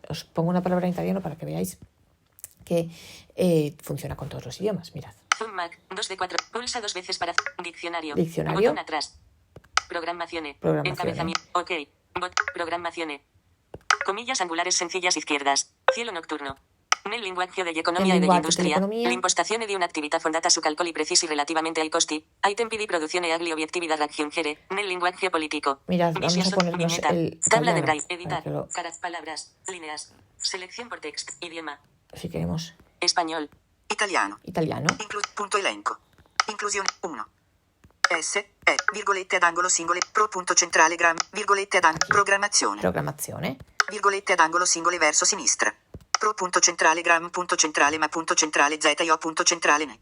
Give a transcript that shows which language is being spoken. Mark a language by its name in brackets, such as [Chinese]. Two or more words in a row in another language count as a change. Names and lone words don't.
[Spanish] Os pongo una palabra en italiano para que veáis que funciona con todos los idiomas. Mirad. Zoom Mac. 2 de 4. Pulsa 2 veces para. Diccionario. Diccionario. Botón atrás. Programaciones. Programaciones. Encabezamiento. Ok. Programaciones. Comillas angulares sencillas izquierdas. Cielo nocturno. [Italian] Nel linguaggio degli economia Nel e degli linguaggio industria, dell'economia. l'impostazione di un'attività fondata su calcoli precisi relativamente ai costi, ai tempi di produzione e agli obiettivi da raggiungere, nel linguaggio politico. [Spanish] Mirad, vamos a ponernos [Italian] Vignetta. [Spanish] el Tabla de italiano Braille. para Editar. que lo- Palabras. Líneas. Selección por text. Idioma. Si queremos Español. Italiano. italiano. [Italian] Punto elenco. Inclusione 1. Virgolette ad angolo singole. Punto centrale virgolette ad angolo. Programmazione. Programazione. Virgolette ad angolo singole verso sinistra. Punto centrale punto centrale ma punto centrale ZIO punto centrale ne.